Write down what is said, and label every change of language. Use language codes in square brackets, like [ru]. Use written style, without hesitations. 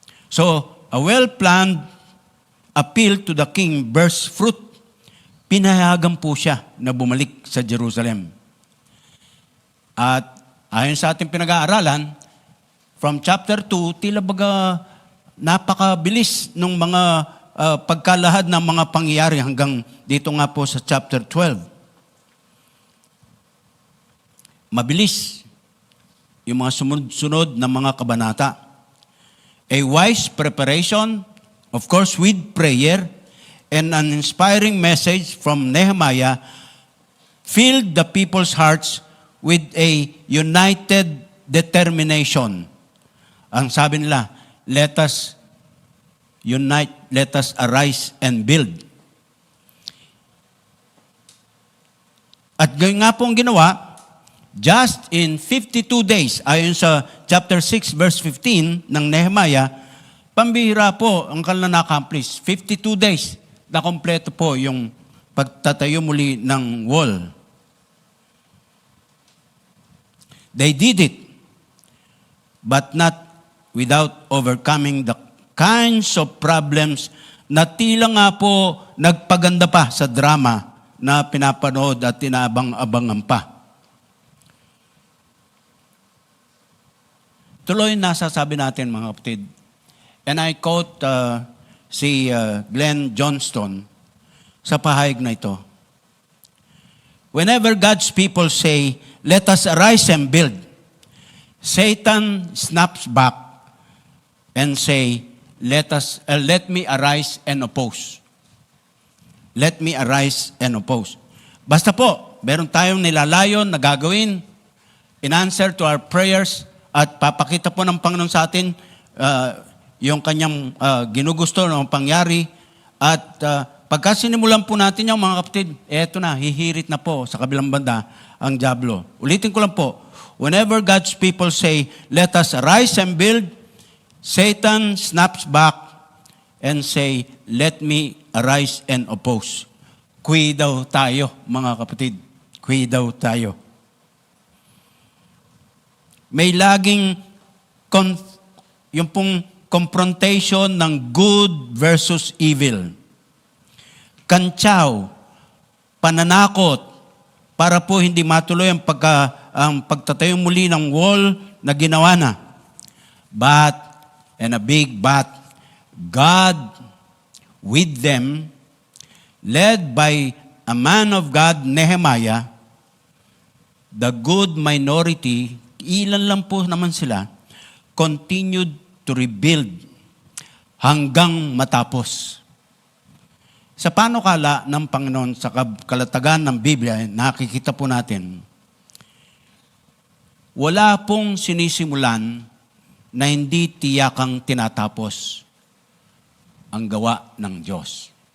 [en] So, a well-planned appeal to the king bears fruit. [tl] Pinahayagan po siya na bumalik sa Jerusalem. At ayon sa ating pinag-aaralan, [en] from chapter 2, [tl] tila baga napakabilis ng mga pagkalahad ng mga pangyayari hanggang dito nga po sa chapter 12. Mabilis yung mga sunod-sunod na mga kabanata. [en] A wise preparation, of course with prayer, and an inspiring message from Nehemiah filled the people's hearts with a united determination. [tl] Ang sabi nila, [en] let us unite, let us arise and build. [tl] At gayon nga po ang ginawa, [en] just in 52 days, [tl] ayon sa chapter 6 verse 15 ng Nehemiah, pambihira po ang kanilang na-accomplish. 52 days na kompleto po yung pagtatayo muli ng wall. [en] They did it, but not without overcoming the kinds of problems [tl] na tila nga po nagpaganda pa sa drama na pinapanood at tinabang-abangan pa. Tuloy nasasabi natin, mga kapatid, [en] and I quote [tl] si Glenn Johnston sa pahayag na ito. [en] Whenever God's people say, let us arise and build, Satan snaps back and say, let me arise and oppose. Let me arise and oppose. [tl] Basta po, meron tayong nilalayon na gagawin [en] in answer to our prayers [tl] at papakita po ng Panginoon sa atin yung kanyang ginugusto ng pangyari at pagka sinimulan po natin yung mga kapatid, eto na, hihirit na po sa kabilang banda ang dyablo. Ulitin ko lang po, [en] whenever God's people say, let us arise and build, Satan snaps back and say, let me arise and oppose. [tl] Kui daw tayo, mga kapatid. Kui daw tayo. May laging yung pong confrontation ng [en] good versus evil. [tl] Kantsaw, pananakot, para po hindi matuloy ang pagtatayo muli ng wall na ginawa na. [en] But and a big but God with them, led by a man of God, Nehemiah, the good minority, [tl] ilan lang po naman sila, [en] continued to rebuild [tl] hanggang matapos. Sa panukala ng Panginoon, sa kalatagan ng Biblia, nakikita po natin, wala pong sinisimulan na hindi tiyakang tinatapos ang gawa ng Diyos.